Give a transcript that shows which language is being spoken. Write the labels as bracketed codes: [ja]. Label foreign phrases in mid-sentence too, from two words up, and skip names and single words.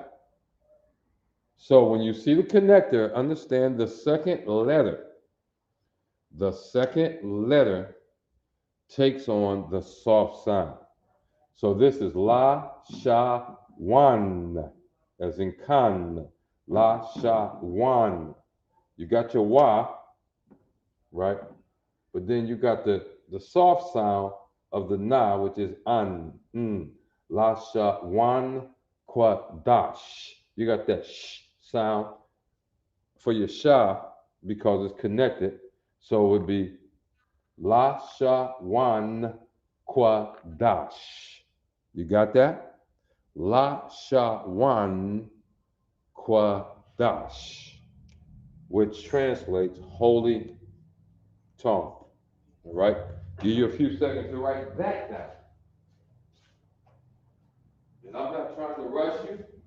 [en] So when you see the connector, understand the second letter. The second letter takes on the soft sound. So this is La-Sha-Wan, as in kan. La-Sha-Wan. You got your Wa, right? But then you got the soft sound of the Na, which is an. [he] לשון קודש. [en] You got that sh sound for your Sha because it's connected. So it would be [he] לשון קודש. [en] You got that? [he] לשון קודש, [en] which translates holy tongue. All right? Give you a few seconds to write that down. And I'm not trying to rush you.